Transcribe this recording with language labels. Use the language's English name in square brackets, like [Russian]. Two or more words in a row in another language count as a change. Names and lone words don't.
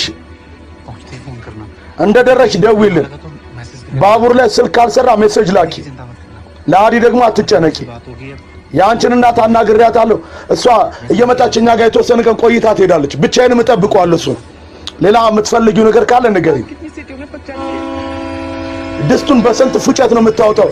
[Hindi] पहुंचते ही फोन करना [Amharic] እንደደረሽ ደውይልን። [Hindi] तो मैसेज [Amharic] ባቡር ላይ ስልክ ካልሰራ ሜሴጅ ላኪ። [Hindi] चिंता मत करना [Amharic] ለአዲ ደግሞ አትጨነቂ። [Hindi] बात होगी अब [Amharic] የአንቺን እናት አናግሬያታለሁ። እሷ እየመጣች እኛ ጋር የተወሰነ ቀን ቆይታ ትሄዳለች። ብቻዬንም እጠብቀዋለሁ እሱን። ሌላ የምትፈልጊው ነገር ካለ ንገሪኝ። ድስቱን በስንት ፉጨት ነው የምታወጣው?